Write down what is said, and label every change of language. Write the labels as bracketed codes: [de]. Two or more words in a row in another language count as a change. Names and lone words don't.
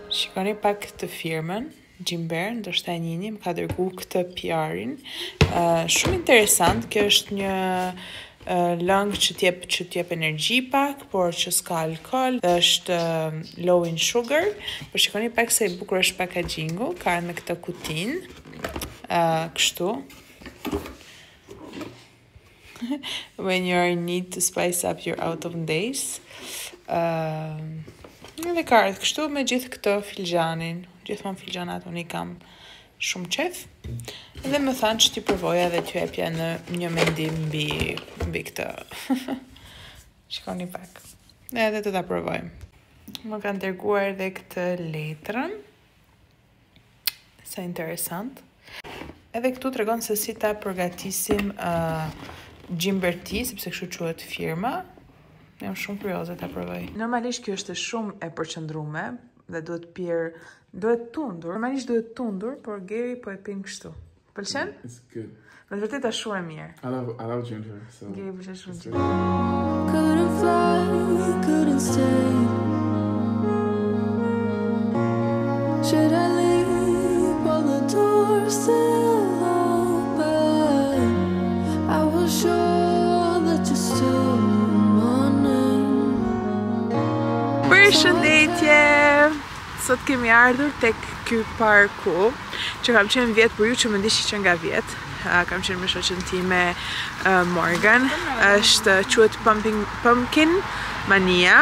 [sq] Shikoni pak të firmën, Gjimber, ndoshta e njihni, më ka dërgu këtë PR-in. Shumë interesant, kjo është një lëng që t'jep energji pak, por që s'ka alkohol, dhe është [en] low in sugar. [sq] Por shikoni pak se i bukur është packaging-u, ka me këtë kutin, kështu. [en] When you are in need to spice up your autumn days. [sq] Dhe ka ardhur kështu me gjithë këtë filxhanin. Gjithmonë filxhanat unë i kam shumë qef. Dhe më thanë që ti përvoja dhe t'ju jepja në një mendim mbi këtë. Shikoni pak. Dhe edhe të ta provojmë. Më kanë dërguar edhe këtë letrën. Sa interesant. Edhe këtu tregon se si ta përgatisim Gjimber Tea, sepse kështu quhet firma. Jam shumë kurioze ta provoj. Normalisht kjo është shumë e përqendrume dhe duhet tundur. Normalisht duhet tundur, por Geri po e pin kështu. Pëlqen? [en] It's good. [sq] Me vërtet është shumë e mirë. [en] I love ginger, so. [sq] Geri pëlqen shumë [en] it's ginger. Couldn't fly, couldn't stay. Should I leave all the doors still open? I was sure that you still my name. [sq] Përshëndetje! Sot kemi ardhur tek ky parku, që kam qenë vjet për ju që më ndiqni që nga vjet. Kam qenë me shoqen time Morgan. Quhet Pumpkin Mania.